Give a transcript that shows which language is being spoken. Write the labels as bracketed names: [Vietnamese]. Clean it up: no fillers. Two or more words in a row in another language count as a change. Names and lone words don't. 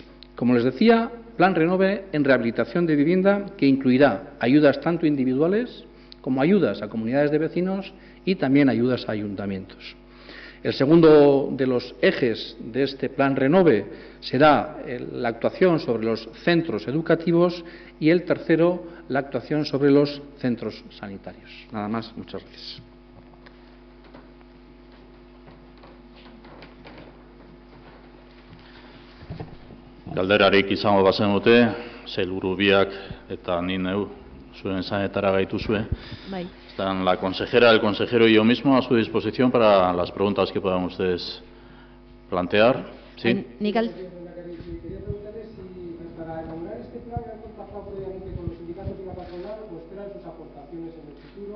[Spanish] Como les decía, Plan Renove en rehabilitación de vivienda, que incluirá ayudas tanto individuales como ayudas a comunidades de vecinos y también ayudas a ayuntamientos. El segundo de los ejes de este Plan Renove será la actuación sobre los centros educativos y el tercero, la actuación sobre los centros sanitarios. Nada más, muchas gracias. [Basque] Galderarik izango bazenute, sailburu biak eta ni neu zuen zanetara gaituzue. Bai. [Spanish] Están la consejera, el consejero y yo mismo a su disposición para las preguntas que puedan ustedes plantear. ¿Sí? Nical. Quería preguntarles si para elaborar este plan han contactado previamente con los sindicatos y la patronal o esperan sus aportaciones en el futuro.